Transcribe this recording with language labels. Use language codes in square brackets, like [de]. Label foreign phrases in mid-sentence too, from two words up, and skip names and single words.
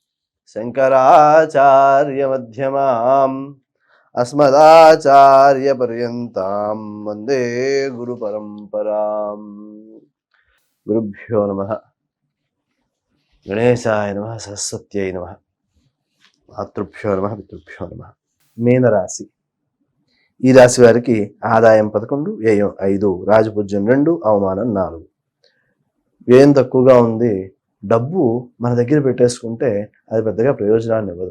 [sa] शङ्कराचार्यमध्यमाम् अस्मदाचार्यपर्यन्तां वन्दे गुरुपरम्पराम् गुरुभ्यो नमः गणेशाय नमः सरस्वत्यै नमः మాతృభ్యో నమః పితృభ్యో నమః. [te] మీనరాశి. ఈ రాశి వారికి ఆదాయం 11, వ్యయం 5, రాజపూజ్యం 2, అవమానం 4. వ్యయం తక్కువగా ఉంది. డబ్బు మన దగ్గర పెట్టేసుకుంటే అది పెద్దగా ప్రయోజనాన్ని ఇవ్వదు.